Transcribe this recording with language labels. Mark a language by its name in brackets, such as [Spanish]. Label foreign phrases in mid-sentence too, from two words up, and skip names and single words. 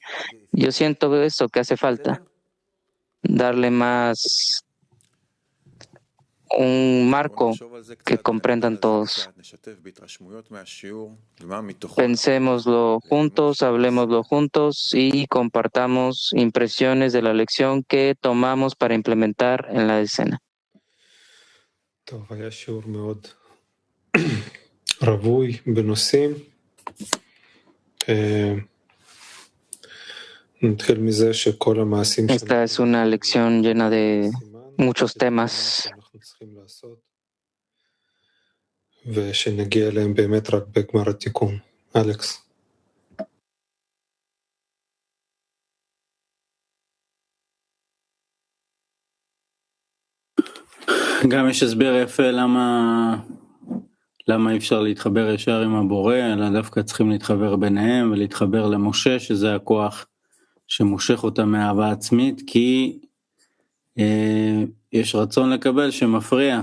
[Spanish] Yo siento eso que hace falta. Darle más un marco que comprendan todos. Pensémoslo juntos, hablemoslo juntos y compartamos impresiones de la lección que tomamos para implementar en la escena. [Hebrew] היה שיעור מאוד רווי בנושאים. נתחיל מזה שכל המעשים [Spanish] Esta es una lección llena de muchos temas. [Hebrew] אנחנו צריכים לעשות, ושנגיע אליהם באמת רק בגמר התיקון. אלכס. גם יש הסבר יפה למה אי אפשר להתחבר ישר עם הבורא, אלא דווקא צריכים להתחבר ביניהם ולהתחבר למשה, שזה הכוח שמושך אותם מאהבה עצמית, כי יש רצון לקבל שמפריע.